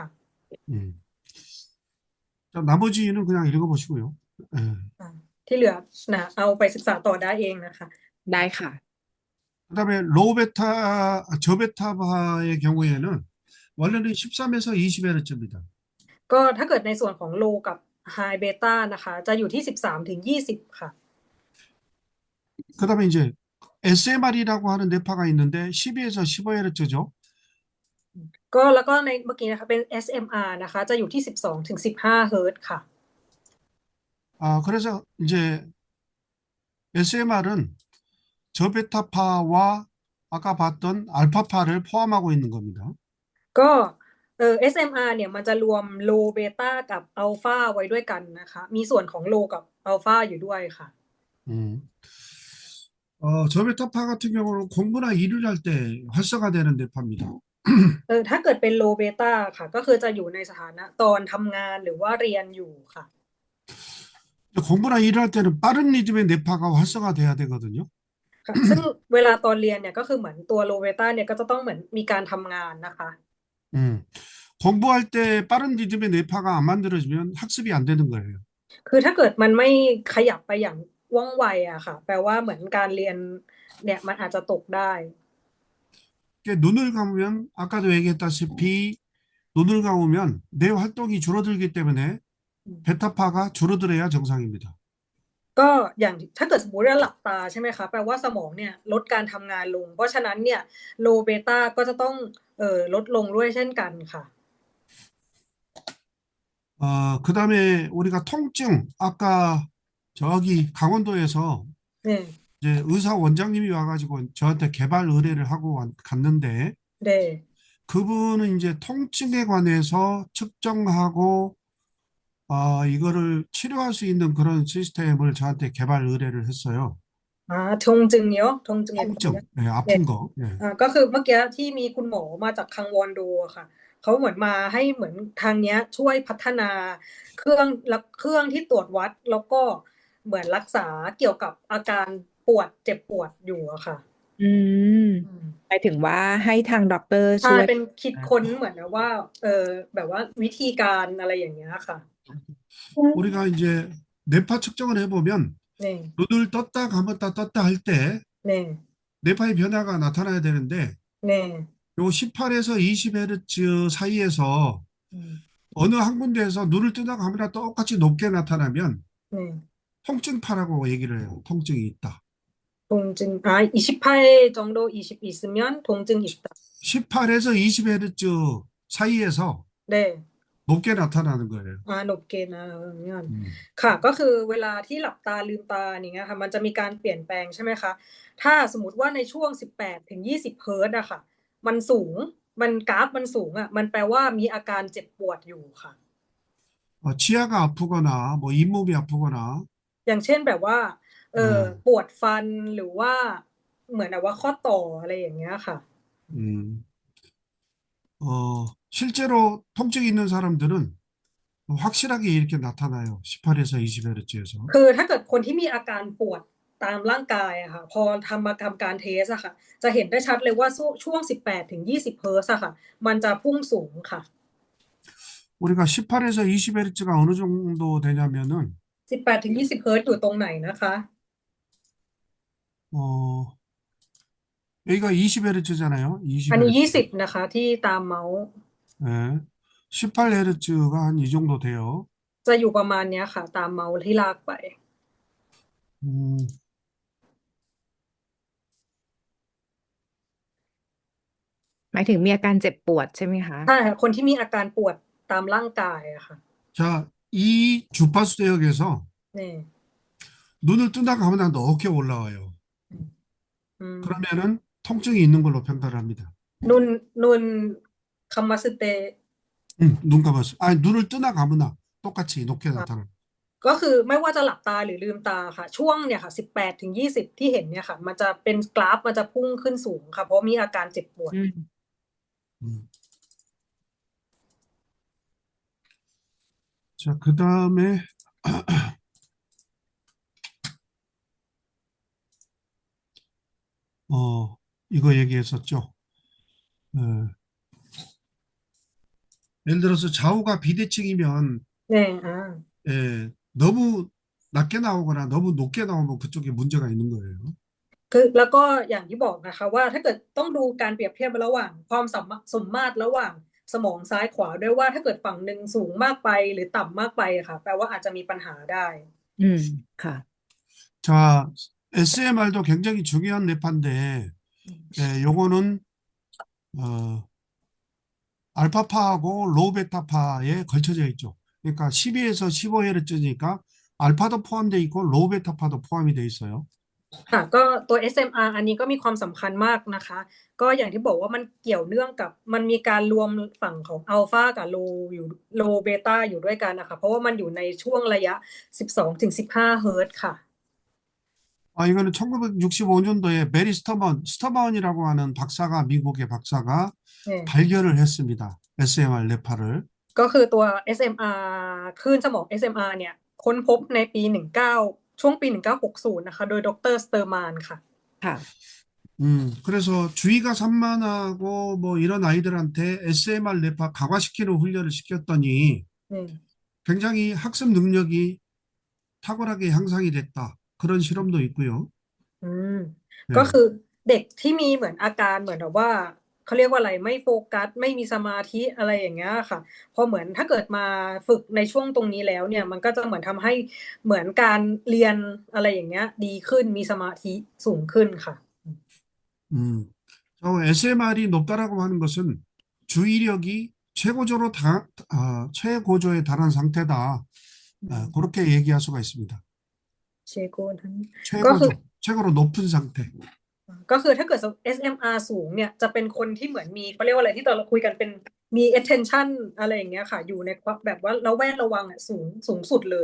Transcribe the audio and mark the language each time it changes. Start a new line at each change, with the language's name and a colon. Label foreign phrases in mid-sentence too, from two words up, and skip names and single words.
Korean: 음. 자, 나머지는 그냥 읽어보시고요. 예.
Thai: ที่เหลือนะเอาไปศึกษาต่อได้เองนะคะ ได้ค่ะ
Korean: 그다음에 로우 베타, 저베타파의 경우에는 원래는 13에서 20Hz입니다.
Thai: ก็ถ้าเกิดในส่วนของโลกับไฮเบต้านะคะจะอยู่ที่13ถึง20ค่ะ
Korean: 그다음에 이제 SMR이라고 하는 뇌파가 있는데 12에서 15Hz죠.
Thai: ก็แล้วก็ในเมื่อกี้นะคะเป็น SMR นะคะจะอยู่ที่12ถึง15เฮิร์ตซ์ค่ะ
Korean: 그래서 이제 SMR은 저베타파와 아까 봤던 알파파를 포함하고 있는 겁니다.
Thai: ก็SMR เนี่ยมันจะรวมโลเบต้ากับอัลฟาไว้ด้วยกันนะคะมีส่วนของโลกับอัลฟาอยู่ด้วยค่ะ 음.
Korean: 저베타파 같은 경우는 공부나 일을 할 때 활성화되는 뇌파입니다.
Thai: ถ้าเกิดเป็นโลเบต้าค่ะก็คือจะอยู่ในสถานะตอนทำงานหรือว่าเรียนอยู่ค่ะ
Korean: 공부나 일을 할 때는 빠른 리듬의 뇌파가 활성화돼야 되거든요.
Thai: ค่ะซึ่งเวลาตอนเรียนเนี่ยก็คือเหมือนตัวโลเบต้าเนี่ยก็จะต้องเหมือนมีการทำงานนะคะ 음.
Korean: 공부할 때 빠른 리듬의 뇌파가 안 만들어지면 학습이 안 되는 거예요.
Thai: คือถ้าเกิดมันไม่ขยับไปอย่างว่องไวอะค่ะแปลว่าเหมือนการเรียนเนี่ยมันอาจจะตกได้
Korean: 눈을 감으면 아까도 얘기했다시피 눈을 감으면 뇌 활동이 줄어들기 때문에 베타파가 줄어들어야 정상입니다.
Thai: ก็อย่างถ้าเกิดสมมติว่าหลับตาใช่ไหมคะแปลว่าสมองเนี่ยลดการทำงานลงเพราะฉะนั้นเนี่ยโลเบต้าก็จะต้องลดลงด้วยเช่นกันค่ะ
Korean: 그다음에 우리가 통증 아까 저기 강원도에서
Thai: เนี่ย
Korean: 이제 의사 원장님이 와가지고 저한테 개발 의뢰를 하고 갔는데
Thai: เด
Korean: 그분은 이제 통증에 관해서 측정하고 이거를 치료할 수 있는 그런 시스템을 저한테 개발 의뢰를 했어요.
Thai: ทงจึงเนาะทงจึงเนี่ย
Korean: 통증, 네, 아픈 거. 네.
Thai: ก็คือเมื่อกี้ที่มีคุณหมอมาจากคังวอนโดอะค่ะเขาเหมือนมาให้เหมือนทางเนี้ยช่วยพัฒนาเครื่องที่ตรวจวัดแล้วก็เหมือนรักษาเกี่ยวกับอาการปวดเจ็บปวดอยู่อะค่ะ อืมหมายถึงว่าให้ทางด็อกเตอร์ ใช่ ช่วย เป็นคิดค้นเหมือนนะว่าแบบว่าวิธีการอะไรอย่างเงี้ยค่ะ
Korean: 우리가 이제 뇌파 측정을 해보면
Thai: เนี่ย
Korean: 눈을 떴다 할 때
Thai: เนี่ย
Korean: 뇌파의 변화가 나타나야 되는데
Thai: เนี่ย
Korean: 요 18에서 20Hz 사이에서 어느 한 군데에서 눈을 뜨다 감으나 똑같이 높게 나타나면
Thai: เนี่ย
Korean: 통증파라고 얘기를 해요. 통증이 있다. 통증 28 정도 20 있으면 통증이 있다. 18에서 20Hz 사이에서 네. 높게 나타나는 거예요. 높게 나오면
Thai: ค่ะก็คือเวลาที่หลับตาลืมตาอย่างเงี้ยค่ะมันจะมีการเปลี่ยนแปลงใช่ไหมคะถ้าสมมติว่าในช่วง18ถึง20เฮิร์ตซ์อะค่ะมันสูงมันกราฟมันสูงอะมันแปลว่ามีอาการเจ็บปวดอยู่ค่ะ
Korean: 치아가 아프거나 뭐 잇몸이 아프거나
Thai: อย่างเช่นแบบว่าปวดฟันหรือว่าเหมือนแบบว่าข้อต่ออะไรอย่างเงี้ยค่ะ
Korean: 음, 실제로 통증이 있는 사람들은 확실하게 이렇게 나타나요. 18에서 20Hz에서.
Thai: คือถ้าเกิดคนที่มีอาการปวดตามร่างกายอะค่ะพอทำการเทสอะค่ะจะเห็นได้ชัดเลยว่าช่วง18ถึง20เฮิร์ตซ์อะค่ะมันจะพุ่งสูงค่ะ
Korean: 우리가 18에서 20Hz가 어느 정도 되냐면은
Thai: 18 ถึง20เฮิร์ตซ์อยู่ตรงไหนนะคะ
Korean: 여기가 20Hz잖아요.
Thai: อันนี้
Korean: 20Hz.
Thai: 20นะคะที่ตามเมาส์
Korean: 네. 18Hz가 한 이 정도 돼요.
Thai: จะอยู่ประมาณเนี้ยค่ะตามเมาส์ที่ลากไป 음, หมายถึงมีอาการเจ็บปวดใช่ไหมคะ ใช่ค่ะคนที่มีอาการปวดตามร่างกายอะค่ะ
Korean: 자, 이 주파수 대역에서
Thai: นี่
Korean: 눈을 뜬다 감으나 높게 올라와요. อืม 그러면은 통증이 있는 걸로 평가를 합니다. 눈 감았대 눈 감았어. 아니, 눈을 뜨나 감으나 똑같이 높게 나타나.
Thai: ก็คือไม่ว่าจะหลับตาหรือลืมตาค่ะ ช่วงเนี่ยค่ะ18ถึง20ที่เห็นเนี่ยค่ะ มันจะเป็นกราฟมันจะพุ่งขึ้นสูงค่ะ เพราะมีอาการเจ็บปวด 음.
Korean: 자, 그 다음에 이거 얘기했었죠. 예를 들어서 좌우가 비대칭이면
Thai: เนี่ย
Korean: 너무 낮게 나오거나 너무 높게 나오면 그쪽에 문제가 있는 거예요.
Thai: คือแล้วก็อย่างที่บอกนะคะว่าถ้าเกิดต้องดูการเปรียบเทียบระหว่างความสมมาตรระหว่างสมองซ้ายขวาด้วยว่าถ้าเกิดฝั่งหนึ่งสูงมากไปหรือต่ำมากไปค่ะ แปลว่าอาจจะมีปัญหาได้ ค่ะ
Korean: 자, SMR도 굉장히 중요한 뇌파인데, 요거는 알파파하고 로우베타파에 걸쳐져 있죠. 그러니까 12에서 15Hz니까 알파도 포함되어 있고 로우베타파도 포함이 되어 있어요.
Thai: ค่ะก็ตัว SMR อันนี้ก็มีความสำคัญมากนะคะ ก็อย่างที่บอกว่ามันเกี่ยวเนื่องกับมันมีการรวมฝั่งของอัลฟากับโลเบต้าอยู่ด้วยกันนะคะ เพราะว่ามันอยู่ในช่วงระยะ 12-15 เฮิร์ตซ์ค่ะ
Korean: 이거는 1965년도에 메리 스터번이라고 하는 박사가, 미국의 박사가
Thai: เนี่ย
Korean: 발견을 했습니다. SMR 뇌파를.
Thai: ก็คือตัว SMR คลื่นสมอง SMR เนี่ยค้นพบในปีช่วงปี 1960 นะคะ โดยดรสเตอร์มานค่ะ ค่ะ
Korean: 그래서 주의가 산만하고 뭐 이런 아이들한테 SMR 뇌파 강화시키는 훈련을 시켰더니
Thai: เนี่ย
Korean: 굉장히 학습 능력이 탁월하게 향상이 됐다. 그런 실험도 있고요. อืม 네.
Thai: ก็คือเด็กที่มีเหมือนอาการเหมือนแบบว่าเขาเรียกว่าอะไรไม่โฟกัสไม่มีสมาธิอะไรอย่างเงี้ยค่ะพอเหมือนถ้าเกิดมาฝึกในช่วงตรงนี้แล้วเนี่ยมันก็จะเหมือนทำให้เหมือนการเรียนอะไรอย่างเงี้ยดีขึ้นมีสมาธิสูงขึ้นค่ะ
Korean: 음, SMR이 높다라고 하는 것은 주의력이 최고조에 달한 상태다. 그렇게 얘기할 수가 있습니다.
Thai: เชโกทั้งก็คือ
Korean: 최고로 높은 상태.
Thai: ก็คือถ้าเกิด SMR สูงเนี่ยจะเป็นคนที่เหมือนมีเขาเรียกว่าอะไรที่ตอนเราคุยกันเป็นมี attention อะไรอย่างเงี้ยค่ะอยู่ในแบบว่าระแวดระวังอ่ะสูงสุดเลย